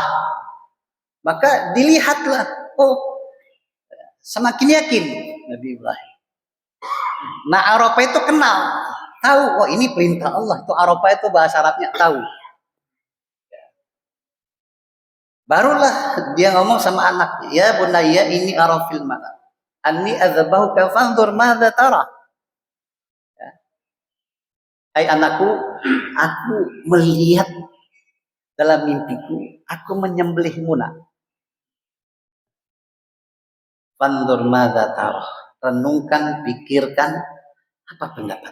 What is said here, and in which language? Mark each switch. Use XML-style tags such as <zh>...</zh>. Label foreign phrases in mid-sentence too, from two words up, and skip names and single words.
<id>Maka dilihatlah, semakin yakin Nabi Ibrahim. Nah, Arafah itu kenal, tahu, ini perintah Allah. Itu Arafah itu bahasa Arabnya tahu. Barulah dia ngomong sama anaknya,</id> <ar>يا بني إني أرى في المنام أني أذبحك فانظر ماذا ترى.</ar> <id>Hai anakku, aku melihat dalam mimpiku, aku menyembelihmu nak.</id> <ar>فانظر ماذا ترى.</ar> <id>Renungkan, pikirkan, apa pendapat.</id>